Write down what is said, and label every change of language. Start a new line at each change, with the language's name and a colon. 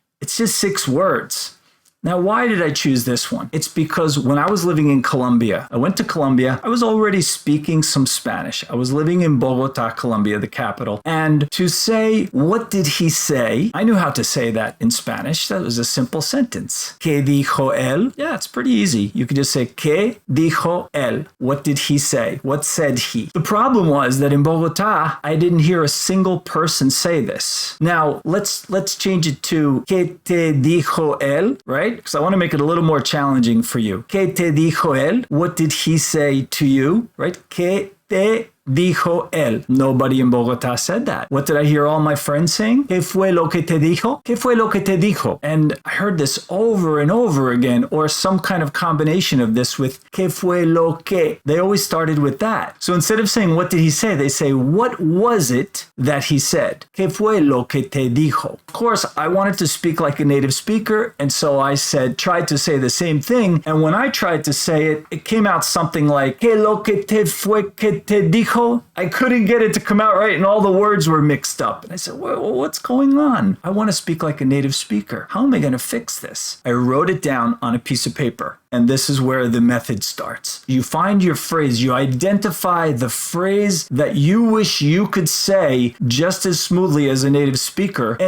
English: It's just 6 words. Now, why did I choose this one? It's because when I was living in Colombia, I went to Colombia, I was already speaking some Spanish. I was living in Bogota, Colombia, the capital. And to say, what did he say? I knew how to say that in Spanish. That was a simple sentence.
Spanish: ¿Qué dijo él?
English: Yeah, it's pretty easy. You could just say,
Spanish: ¿Qué dijo él?
English: What did he say? What said he? The problem was that in Bogota, I didn't hear a single person say this. Now, let's change it to
Spanish: ¿Qué te dijo él?
English: Right? Because I want to make it a little more challenging for you.
Spanish: ¿Qué te dijo él?
English: What did he say to you? Right?
Spanish: ¿Qué te dijo él?
English: Nobody in Bogota said that. What did I hear all my friends saying?
Spanish: ¿Qué fue lo que te dijo?
English: ¿Qué fue lo que te dijo? And I heard this over and over again, or some kind of combination of this with
Spanish: ¿Qué fue lo que?
English: They always started with that. So instead of saying what did he say, they say what was it that he said?
Spanish: ¿Qué fue lo que te dijo?
English: Of course, I wanted to speak like a native speaker, and so I tried to say the same thing. And when I tried to say it, it came out something like
Spanish: ¿Qué lo que te fue que te dijo?
English: I couldn't get it to come out right, and all the words were mixed up. And I said, well, what's going on? I want to speak like a native speaker. How am I going to fix this? I wrote it down on a piece of paper. And this is where the method starts. You find your phrase, you identify the phrase that you wish you could say just as smoothly as a native speaker.